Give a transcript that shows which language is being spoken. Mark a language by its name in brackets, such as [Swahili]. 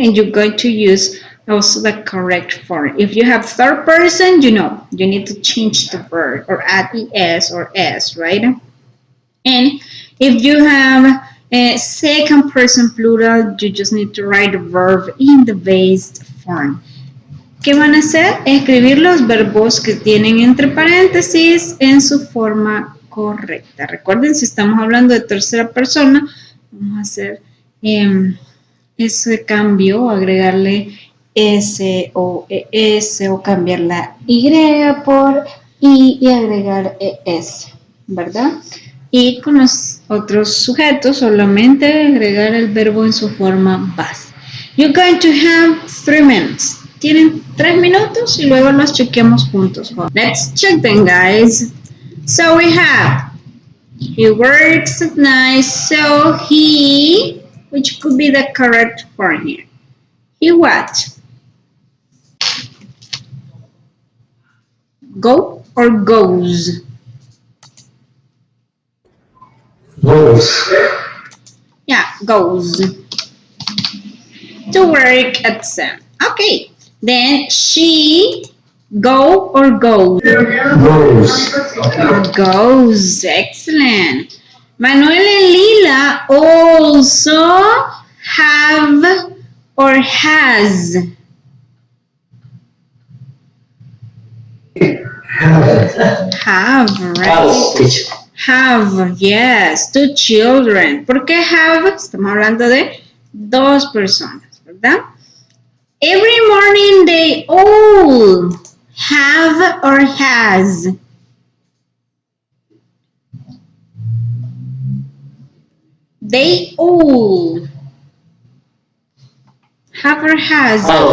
[English] And you're going to use also the correct form. If you have third person, you know, you need to change the verb or add es or s, right? And if you have a second person plural, you just need to write the verb in the base form. [Spanish] ¿Qué van a hacer? Escribir los verbos que tienen entre paréntesis en su forma correcta. Recuerden, si estamos hablando de tercera persona, vamos a hacer ese cambio, agregarle S o ES o cambiar la Y por I y agregar ES, ¿verdad? Y con los otros sujetos solamente agregar el verbo en su forma base. [English] You're going to have 3 minutes. [Spanish] Tienen 3 minutos y luego los chequeamos juntos. [English] Let's check them, guys. So we have, he works at night, so he, which could be the correct form here. He what? Go or goes? Goes. Yeah, goes to work at 7. Okay, then she go or goes? Goes. Goes, excellent. Manuel and Lila also have or has? Have, right? Have, yes, 2 children. [Spanish] ¿Por qué [English] have? [Spanish] Estamos hablando de 2 personas, ¿verdad? [English] Every morning they all have or has. They all have or has.